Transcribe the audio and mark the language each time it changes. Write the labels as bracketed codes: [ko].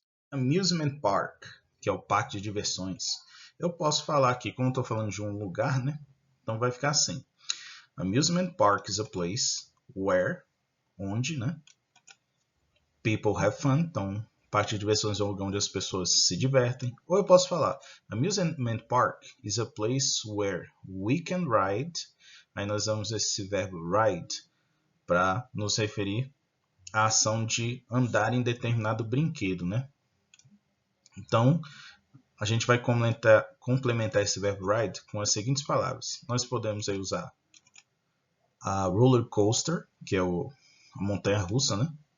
[pt] Amusement park, que é o parque de diversões. Eu posso falar aqui, como estou falando de um lugar, né? Então vai ficar assim. [en] Amusement park is a place where, [pt] onde, né? [en] People have fun. [pt] Então, parque de diversões é um lugar onde as pessoas se divertem. Ou eu posso falar, [en] Amusement park is a place where we can ride. [pt] Aí nós vamos esse verbo ride para nos referir à ação de andar em determinado brinquedo, né? Então, a gente vai complementar esse verbo ride com as seguintes palavras. Nós podemos aí usar [en] a roller coaster, [pt] que é a montanha-russa, né?